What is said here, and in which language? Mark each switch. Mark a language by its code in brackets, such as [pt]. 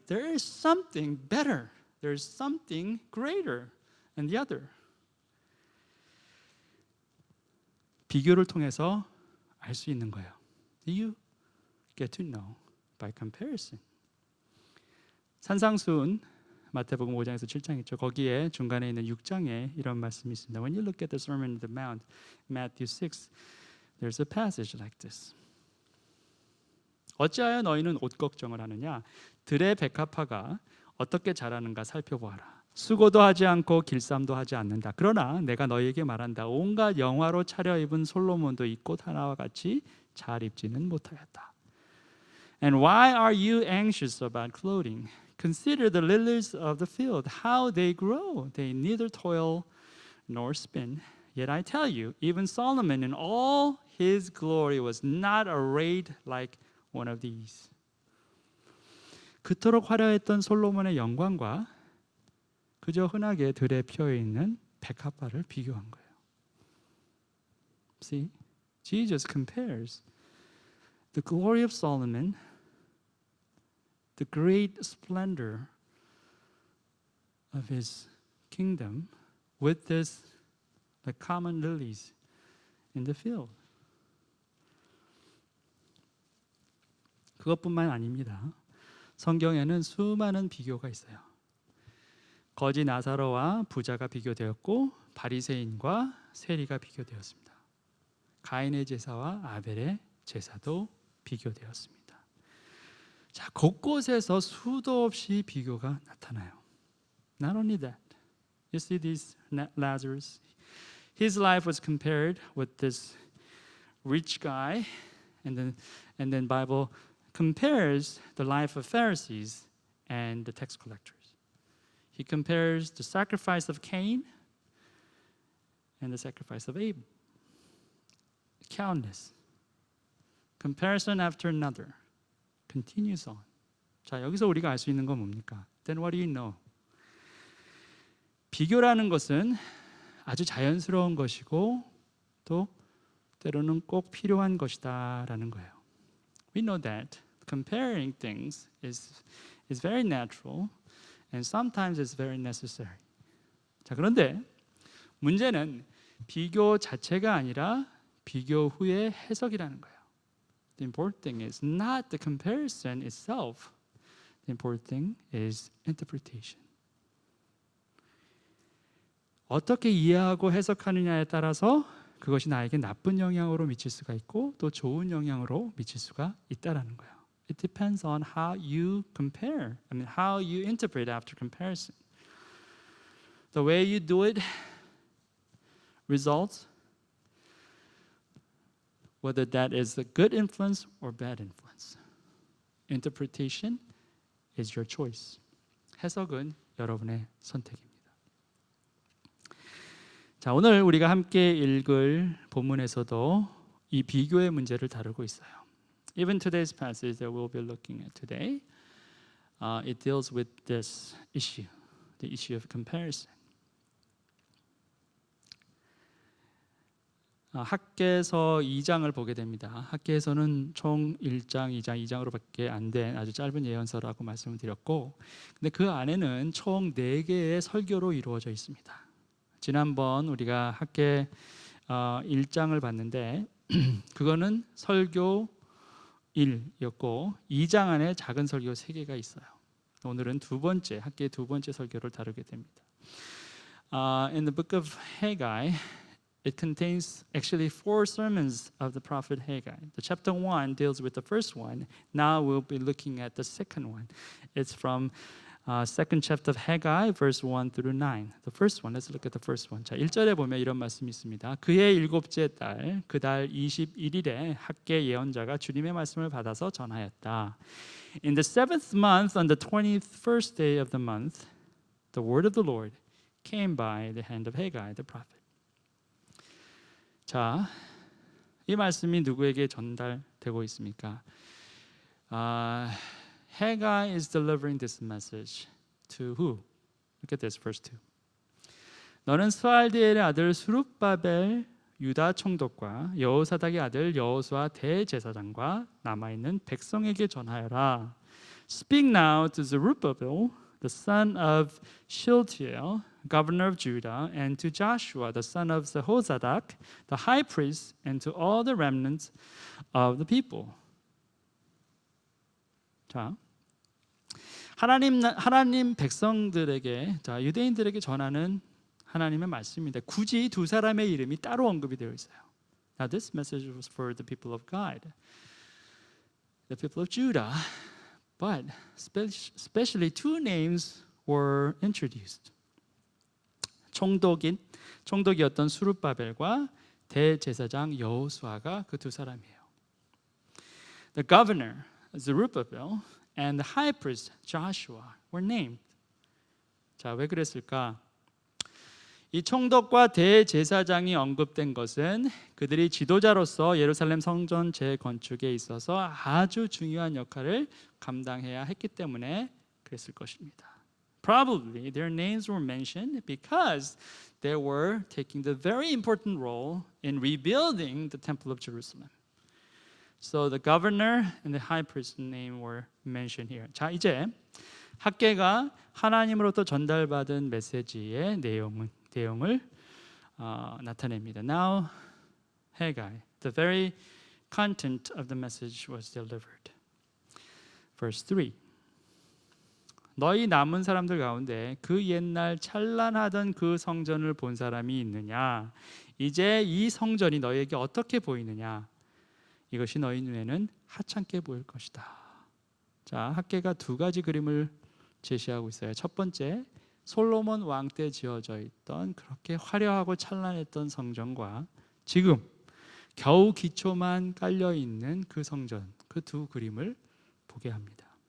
[en] There is something better. There is something greater than the other. [ko] 비교를 통해서 알 수 있는 거예요. [en] You get to know by comparison. [ko] 산상수훈 마태복음 5장에서 7장 있죠. 거기에 중간에 있는 6장에 이런 말씀이 있습니다. [en] When you look at the Sermon on the Mount, Matthew 6, there's a passage like this. [ko] 어찌하여 너희는 옷 걱정을 하느냐? 들의 백합화가 어떻게 자라는가 살펴보아라. 수고도 하지 않고 길쌈도 하지 않는다. 그러나 내가 너희에게 말한다. 온갖 영화로 차려입은 솔로몬도 이 꽃 하나와 같이 잘 입지는 못하였다. [en] And why are you anxious about clothing? Consider the lilies of the field, how they grow. They neither toil nor spin. Yet I tell you, even Solomon in all his glory was not arrayed like one of these. [ko] 그토록 화려했던 솔로몬의 영광과 그저 흔하게 들에 피어 있는 백합화를 비교한 거예요. [en] See, Jesus compares the glory of Solomon, the great splendor of his kingdom, with this the common lilies in the field. [ko] 그것뿐만 아닙니다. 성경에는 수많은 비교가 있어요. 거지 나사로와 부자가 비교되었고 바리새인과 세리가 비교되었습니다. 가인의 제사와 아벨의 제사도 비교되었습니다. 자, 곳곳에서 수도 없이 비교가 나타나요. [en] Not only that, you see this Lazarus. His life was compared with this rich guy, and then Bible compares the life of Pharisees and the tax collectors. He compares the sacrifice of Cain and the sacrifice of Abel. Countless. Comparison after another. Continues on. [ko] 자, 여기서 우리가 알 수 있는 건 뭡니까? [en] Then what do you know? [ko] 비교라는 것은 아주 자연스러운 것이고 또 때로는 꼭 필요한 것이다라는 거예요. [en] We know that comparing things is very natural and sometimes it's very necessary. [ko] 자, 그런데 문제는 비교 자체가 아니라 비교 후의 해석이라는 거예요. [en] The important thing is not the comparison itself. The important thing is interpretation. [ko] 어떻게 이해하고 해석하느냐에 따라서 그것이 나에게 나쁜 영향으로 미칠 수가 있고 또 좋은 영향으로 미칠 수가 있다라는 거예요. [en] It depends on how you compare. I mean, how you interpret after comparison. The way you do it results whether that is a good influence or bad influence. Interpretation is your choice. [ko] 해석은 여러분의 선택입니다. 자, 오늘 우리가 함께 읽을 본문에서도 이 비교의 문제를 다루고 있어요. Even today's passage that we'll be looking at today, it deals with this issue, the issue of comparison. 학개서 2장을 보게 됩니다. 학개서는 총 1장, 2장, 2장으로밖에 안 된 아주 짧은 예언서라고 말씀을 드렸고, 근데 그 안에는 총 4개의 설교로 이루어져 있습니다. 지난번 우리가 학개 1장을 봤는데 그거는 설교 1이었고 2장 안에 작은 설교 3개가 있어요. 오늘은 학개의 두 번째 설교를 다루게 됩니다. [en] In the book of Haggai, it contains actually 4 sermons of the prophet Haggai. The chapter 1 deals with the first one. Now we'll be looking at the second one. It's from second chapter of Haggai, verse 1 through 9. The first one, let's look at the first one. [ko] 자, 1절에 보면 이런 말씀이 있습니다. 그의 7째 달, 그 달 21일에 학개 예언자가 주님의 말씀을 받아서 전하였다. [en] In the 7th month, on the 21st day of the month, the word of the Lord came by the hand of Haggai, the prophet. [ko] 자, 이 말씀이 누구에게 전달되고 있습니까? [en] Haggai is delivering this message to who? Look at this, verse 2. [ko] 너는 스알디엘의 아들 스룹바벨 유다 총독과 여호사닥의 아들 여호수아 대제사장과 남아있는 백성에게 전하여라. [en] Speak now to Zerubbabel, the son of Shealtiel, governor of Judah, and to Joshua, the son of Jehozadak, the high priest, and to all the remnants of the people. [ko] 자, 하나님 백성들에게, 자, 유대인들에게 전하는 하나님의 말씀인데 굳이 두 사람의 이름이 따로 언급이 되어 있어요. [en] Now this message was for the people of God, the people of Judah, but especially 2 names were introduced. [ko] 총독이었던 수룹바벨과 대제사장 여호수아가 그 두 사람이에요. [en] The governor Zerubbabel and the high priest Joshua were named. [ko] 자, 왜 그랬을까? 이 총독과 대제사장이 언급된 것은 그들이 지도자로서 예루살렘 성전 재건축에 있어서 아주 중요한 역할을 감당해야 했기 때문에 그랬을 것입니다. [en] Probably their names were mentioned because they were taking the very important role in rebuilding the Temple of Jerusalem. So the governor and the high priest's name were mentioned here. [ko] 자, 이제 학개가 하나님으로부터 전달받은 메시지의 내용을 나타냅니다. [en] Now, Haggai, the very content of the message was delivered. Verse 3. [ko] 너희 남은 사람들 가운데 그 옛날 찬란하던 그 성전을 본 사람이 있느냐? 이제 이 성전이 너희에게 어떻게 보이느냐? 이것이 너희 눈에는 하찮게 보일 것이다. 자, 학개가 2가지 그림을 제시하고 있어요. 첫 번째, 솔로몬 왕 때 지어져 있던 그렇게 화려하고 찬란했던 성전과 지금 겨우 기초만 깔려 있는 그 성전, 그 2 그림을 보게 합니다.